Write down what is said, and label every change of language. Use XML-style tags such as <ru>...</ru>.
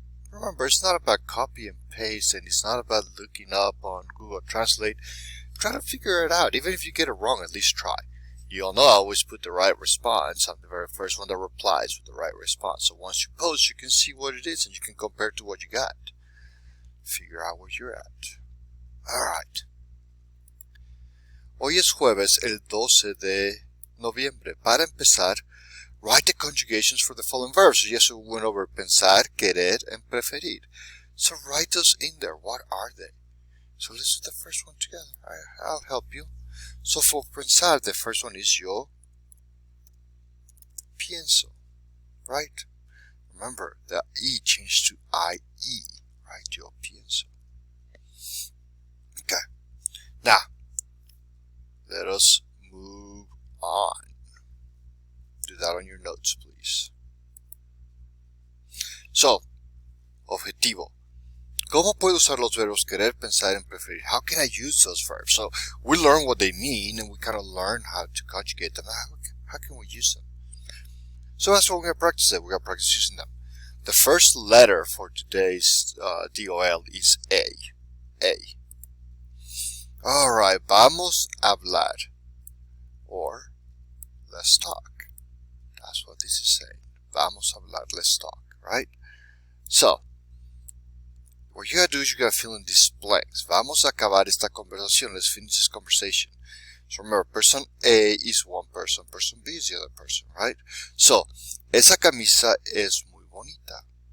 <en>Remember, it's not about copy and paste, and it's not about looking up on Google Translate. Try to figure it out. Even if you get it wrong, at least try. You all know I always put the right response on the very first one that replies with the right response. So once you post, you can see what it is and you can compare it to what you got. Figure out where you're at. Alright.</en> <es>Hoy es jueves, el 12 de noviembre. Para empezar,</es> <en>write the conjugations for the following verbs. So yes, we went over pensar, querer, and preferir. So write those in there. What are they? So let's do the first one together. I'll help you. So for pensar, the first one is</en> <es>yo pienso,</es> <en>right? Remember, the E changed to I-E, right?</en> <es>Yo pienso.</es> <en>Okay. Now, let us move on. Do that on your notes, please. So, objetivo.</en> <es>¿Cómo puedo usar los verbos querer, pensar, and preferir?</es> <en>How can I use those verbs? So we learn what they mean and we kind of learn how to conjugate them. How can we use them? So that's what we're going to practice. We're going to practice using them. The first letter for today's DOL is A. A. Alright,</en> <es>vamos a hablar.</es> <en>Or, let's talk. That's what this is saying.</en> <es>Vamos a hablar,</es> <en>let's talk, right? So, what you gotta do is you gotta fill in these blanks.</en> <es>Vamos a acabar esta conversación.</es> <en>Let's finish this conversation. So remember, person A is one person. Person B is the other person, right?</en> <es>So, esa camisa es muy bonita.</es>